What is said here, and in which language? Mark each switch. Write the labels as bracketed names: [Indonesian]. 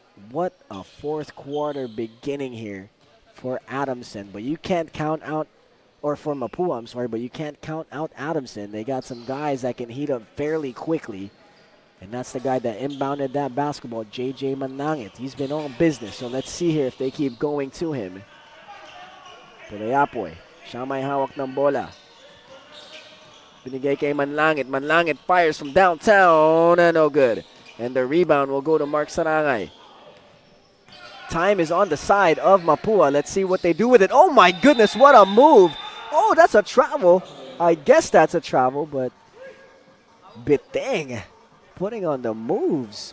[English] What a fourth quarter beginning here for Adamson. But you can't count out, or for Mapua, I'm sorry, but you can't count out Adamson. They got some guys that can heat up fairly quickly. And that's the guy that inbounded that basketball, JJ Manlangit. He's been all business, so let's see here if they keep going to him. [Filipino] Puloyapoy, siya may hawak ng bola. Binigay kay Manlangit. [English] Manlangit fires from downtown, and no good. And the rebound will go to Mark Sarangay. Time is on the side of Mapua. Let's see what they do with it. Oh my goodness, what a move. Oh, that's a travel. I guess that's a travel, but Biteng putting on the moves.